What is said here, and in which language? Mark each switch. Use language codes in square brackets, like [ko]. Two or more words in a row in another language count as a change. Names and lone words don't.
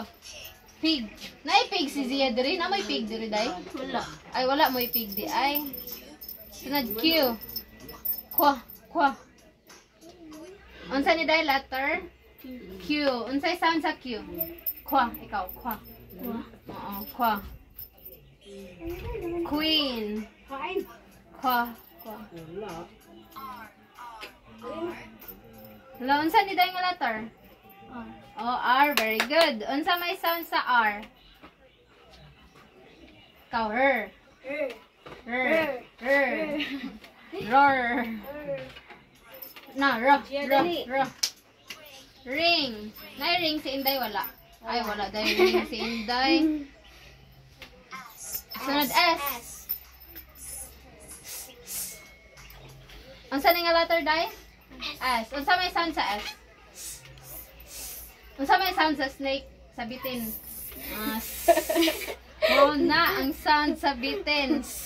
[ceb] Pig. Naay pig si Zia diri. Na may pig diri, day? Wala. Ay, wala mo'y pig di. Ay. Sunod, Q. Kwa. Unsa ni day letter? Q. Unsay sound sa Q? Kwa. Ikaw, kwa. Oo, kwa. Queen. Kwa. Wala, unsa ni day nga letter? [en] Oh, R. Very good. [ceb] Unsa may sound sa R? Ikaw, her. Roar. Na, ro. Ring. Nay ring si Inday, wala. Ay, wala dahil ring si Inday. Sunod, S. Unsa ni nga letter, day? S. Unsa may sound sa S? Unsa may sound sa snake? Sa bitin. Oh na, ang sound sa bitin.